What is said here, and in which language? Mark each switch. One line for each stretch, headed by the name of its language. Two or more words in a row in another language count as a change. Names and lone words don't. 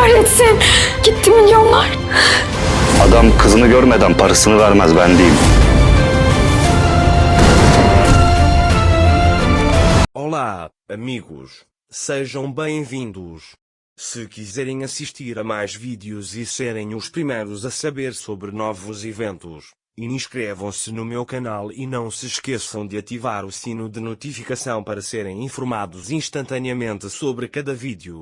Turkish: misin? Gitti milyonlar. Adam kızını görmeden parasını vermez, ben diyeyim.
Portuguese: Olá, amigos. Sejam bem-vindos. Se quiserem assistir a mais vídeos e serem os primeiros a saber sobre novos eventos, inscrevam-se no meu canal e não se esqueçam de ativar o sino de notificação para serem informados instantaneamente sobre cada vídeo.